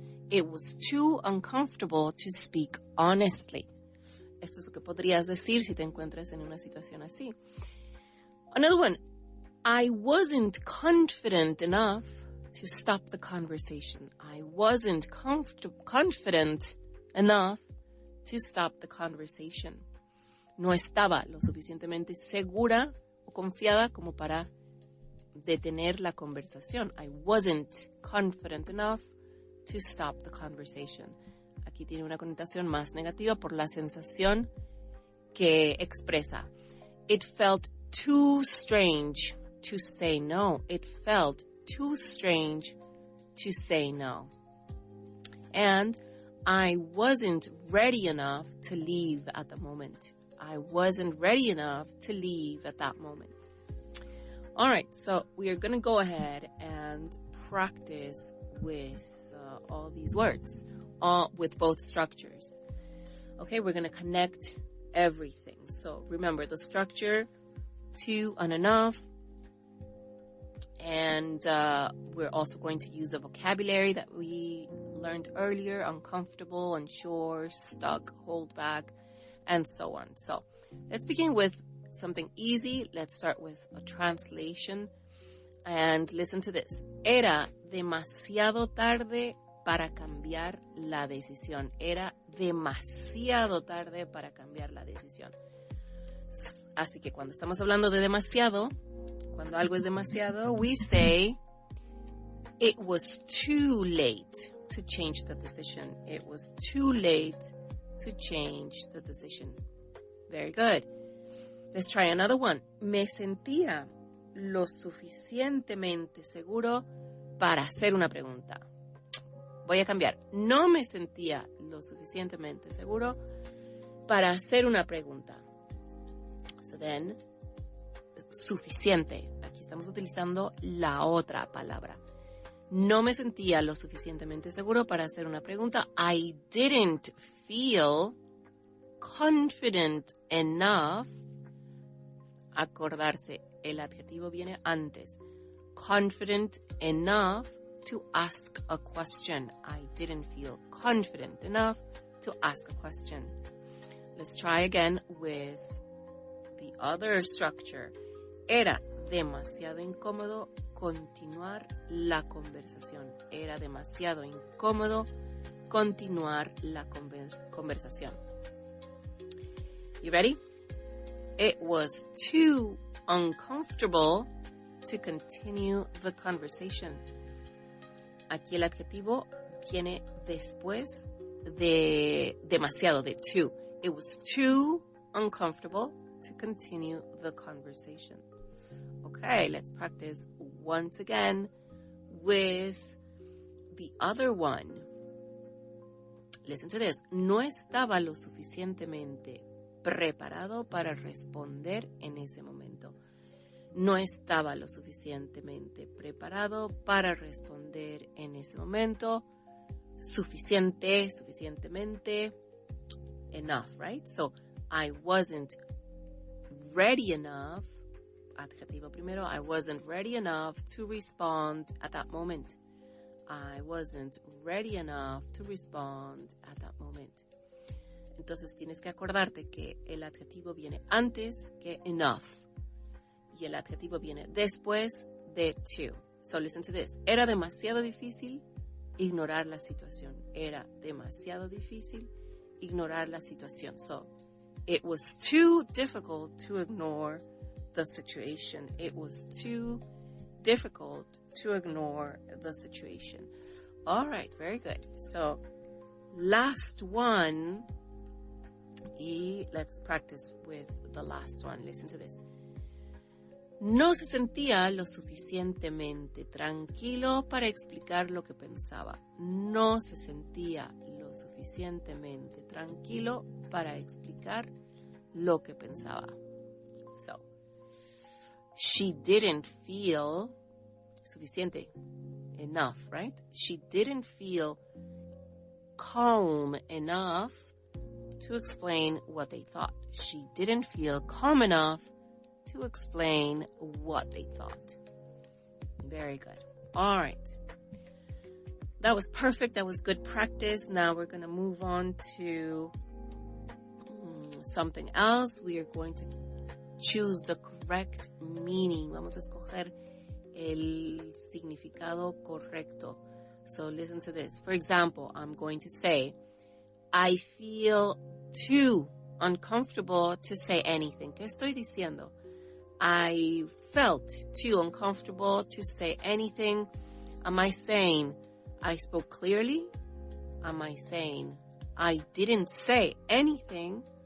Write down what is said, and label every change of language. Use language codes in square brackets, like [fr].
[en] It was too uncomfortable to speak honestly. [es] Esto es lo que podrías decir si te encuentras en una situación así. [en] Another one, I wasn't confident enough to stop the conversation. I wasn't confident enough to stop the conversation. [es] No estaba lo suficientemente segura o confiada como para detener la conversación. [en] I wasn't confident enough to stop the conversation. [es] Aquí tiene una connotación más negativa por la sensación que expresa. [en] It felt too strange to say no. It felt too strange to say no. And I wasn't ready enough to leave at the moment. I wasn't ready enough to leave at that moment. All right, so we are going to go ahead and practice with all these words, with both structures. Okay, we're going to connect everything. So remember the structure, to and enough. And we're also going to use the vocabulary that we learned earlier: uncomfortable, unsure, stuck, hold back, and so on. So let's begin with something easy. Let's start with a translation. And listen to this. [es] Era demasiado tarde para cambiar la decisión. Era demasiado tarde para cambiar la decisión. Así que cuando estamos hablando de demasiado, cuando algo es demasiado, [en] we say, it was too late to change the decision. It was too late to change the decision. Very good. Let's try another one. [es] Me sentía lo suficientemente seguro para hacer una pregunta. Voy a cambiar. No me sentía lo suficientemente seguro para hacer una pregunta. [en] So then, [es] suficiente. Aquí estamos utilizando la otra palabra. No me sentía lo suficientemente seguro para hacer una pregunta. [en] I didn't feel confident enough. [es] Acordarse, el adjetivo viene antes. [en] Confident enough to ask a question. I didn't feel confident enough to ask a question. Let's try again with the other structure. [es] Era demasiado incómodo continuar la conversación. Era demasiado incómodo continuar la conversación. [en] You ready? It was too uncomfortable to continue the conversation. [es] Aquí el adjetivo viene después de demasiado, de too. [en] It was too uncomfortable to continue the conversation. Okay, let's practice once again with the other one. Listen to this. [es] No estaba lo suficientemente preparado para responder en ese momento. No estaba lo suficientemente preparado para responder en ese momento. Suficiente, suficientemente. [en] Enough, right? So, I wasn't ready enough. [es] Adjetivo primero. [en] I wasn't ready enough to respond at that moment. I wasn't ready enough to respond at that moment. [es] Entonces tienes que acordarte que el adjetivo viene antes que enough. Y el adjetivo viene después de to. [en] So listen to this. [es] Era demasiado difícil ignorar la situación. Era demasiado difícil ignorar la situación. [en] So, it was too difficult to ignore the situation. It was too difficult to ignore the situation. All right, very good. So, last one. Y let's practice with the last one. Listen to this. [es] No se sentía lo suficientemente tranquilo para explicar lo que pensaba. No se sentía lo suficientemente tranquilo para explicar lo que pensaba. [en] So, she didn't feel suficiente, enough, right? She didn't feel calm enough to explain what they thought. She didn't feel calm enough to explain what they thought. Very good. All right. That was perfect. That was good practice. Now we're going to move on to something else. We are going to choose the correct meaning. [es] Vamos a escoger el significado correcto. [en] So listen to this. For example, I'm going to say, I feel too uncomfortable to say anything. [es] ¿Qué estoy diciendo? [en] I felt too uncomfortable to say anything. Am I saying I spoke clearly? Am I saying I didn't say anything?